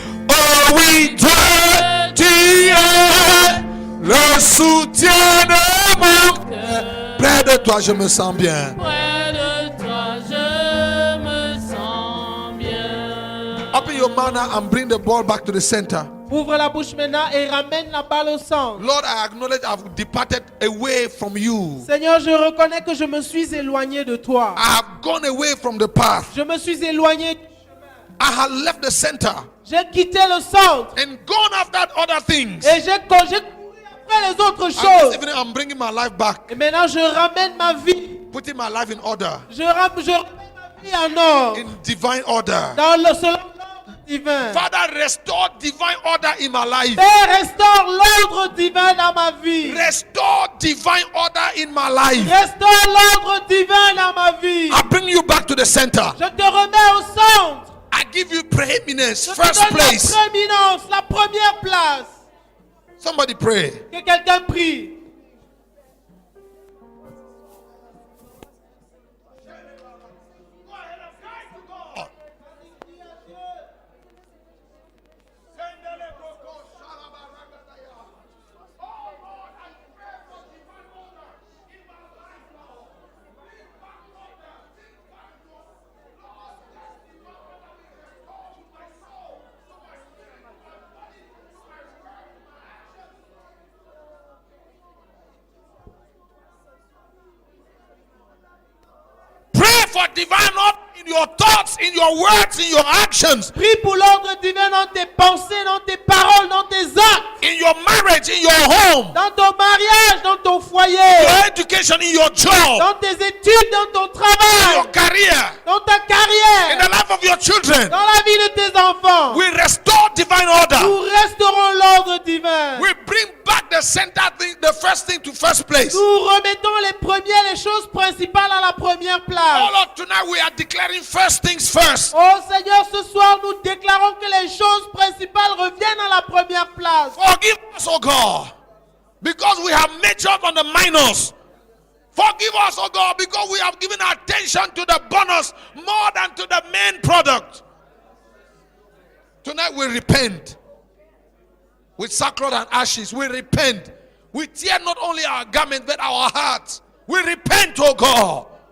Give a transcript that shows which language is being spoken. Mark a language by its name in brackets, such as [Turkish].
[French] Oh oui, Dieu, tu es le soutien de mon cœur. Près de toi, je me sens bien. près de toi, je me sens bien. [English] Open your mouth now and bring the ball back to the center. [French] Ouvre la bouche maintenant et ramène la balle au centre. [English] Lord, I acknowledge I've departed away from you. [French] Seigneur, je reconnais que je me suis éloigné de toi. [English] I have gone away from the path. [French] Je me suis éloigné. [English] I have left the center [French] J'ai quitté le centre. [English] and gone after other things. [French] Et j'ai couru après les autres [English] And this [French] choses. [English] evening I'm bringing my life back, [French] Et maintenant, je ramène ma vie. [English] putting my life in order, [French] Je remets ma vie en ordre. [English] in divine order. [French] Dans le selon l'ordre divin. [English] Father, restore divine order in my life. [French] Père, restaure l'ordre divin dans ma vie. [English] Restore divine order in my life. [French] Restaure l'ordre divin dans ma vie. [English] I bring you back to the center. [French] Je te remets au centre. [English] I give you preeminence, [French] Je te [English] first [French] donne [English] place. [French] la prééminence, la première place. [English] Somebody pray. [French] Que quelqu'un prie. [English] Pray for divine order in your thoughts, in your words, in your actions, [French] Prie pour l'ordre divin dans tes pensées, dans tes paroles, dans tes actes. [English] in your marriage, in your home, [French] Dans ton mariage, dans ton foyer. [English] your education, in your job, [French] Dans tes études, dans ton [English] in [French] travail. [English] your career, [French] Dans ta [English] in [French] carrière. [English] the life of your children. [French] Dans la vie de tes enfants. [English] We restore divine order. [French] Nous restaurons l'ordre divin. [English] We bring back the center thing, the first thing to first place. [French] Nous remettons les choses principales à la première Oh place. [English] Lord, tonight we are declaring first things first. [French] Oh Seigneur, ce soir nous déclarons que les choses principales reviennent à la première place. [English] Forgive us, oh God, because we have majored on the minors. Forgive us, oh God, because we have given attention to the bonus more than to the main product. Tonight we repent. With sackcloth and ashes, we repent. We tear not only our garment but our hearts. We repent, oh God.